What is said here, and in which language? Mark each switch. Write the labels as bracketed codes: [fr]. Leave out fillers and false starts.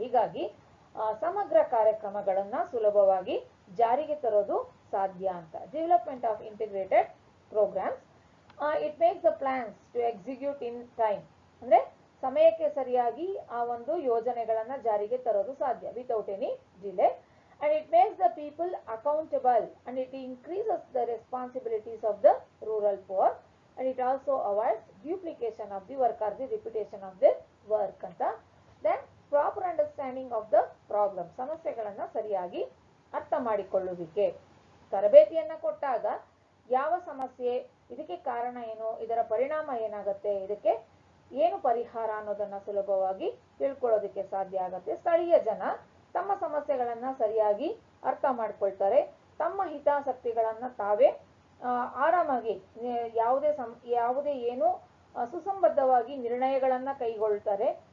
[kn] ಹೀಗಾಗಿ ಸಮಗ್ರ ಕಾರ್ಯಕ್ರಮಗಳನ್ನ ಸುಲಭವಾಗಿ ಜಾರಿಗೆ ತರೋದು ಸಾಧ್ಯ ಅಂತ. [en] development of integrated programmes, it makes the plans to execute in time, [kn] ಅಂದ್ರೆ ಸಮಯಕ್ಕೆ ಸರಿಯಾಗಿ ಆ ಒಂದು ಯೋಜನೆಗಳನ್ನ ಜಾರಿಗೆ ತರೋದು ಸಾಧ್ಯ [en] Without any delay. And it makes the people accountable, and it increases the responsibilities of the rural poor, and it also avoids duplication of the work or the repetition of the work [kn] ಅಂತ. [en] Then proper understanding of the problem, [kn] ಸಮಸ್ಯೆಗಳನ್ನ ಸರಿಯಾಗಿ ಅರ್ಥ ಮಾಡಿಕೊಳ್ಳುವಿಕೆ. ತರಬೇತಿಯನ್ನ ಕೊಟ್ಟಾಗ ಯಾವ ಸಮಸ್ಯೆ, ಇದಕ್ಕೆ ಕಾರಣ ಏನು, ಇದರ ಪರಿಣಾಮ ಏನಾಗುತ್ತೆ, ಇದಕ್ಕೆ ಏನು ಪರಿಹಾರ ಅನ್ನೋದನ್ನ ಸುಲಭವಾಗಿ ತಿಳ್ಕೊಳ್ಳೋದಕ್ಕೆ ಸಾಧ್ಯ ಆಗತ್ತೆ. ಸ್ಥಳೀಯ ಜನ ತಮ್ಮ ಸಮಸ್ಯೆಗಳನ್ನ ಸರಿಯಾಗಿ ಅರ್ಥ ಮಾಡ್ಕೊಳ್ತಾರೆ, ತಮ್ಮ ಹಿತಾಸಕ್ತಿಗಳನ್ನ ತಾವೇ ಆರಾಮಾಗಿ ಯಾವುದೇ ಏನು ಸುಸಂಬದ್ಧವಾಗಿ ನಿರ್ಣಯಗಳನ್ನ ಕೈಗೊಳ್ತಾರೆ.